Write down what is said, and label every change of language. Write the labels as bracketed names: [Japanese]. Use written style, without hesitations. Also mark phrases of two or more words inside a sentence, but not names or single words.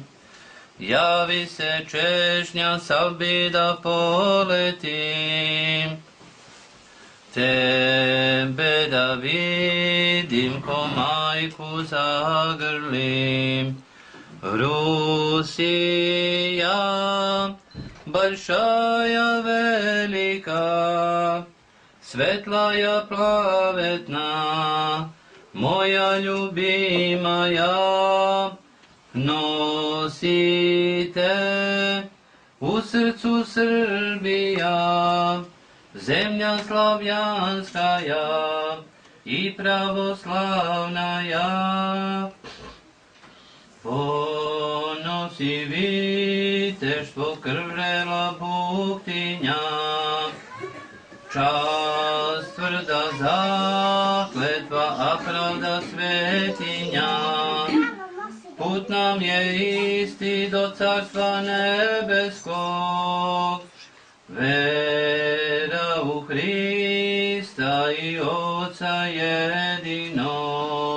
[Serbian] Javi se češnja salbi da poletim, Tebe da vidim ko majku zagrlim. Rusija, [Russian] большая велика, светлая праведна, моя любимая, [Serbian] носите у срцу Srbija, [Russian] земля славянская и православная. [Serbian] Ponosi viteštvo krvrela buktinja, čast tvrda zakletva, a pravda svetinja. Put nam je isti do carstva nebeskog, vera u Hrista i Oca jedinog.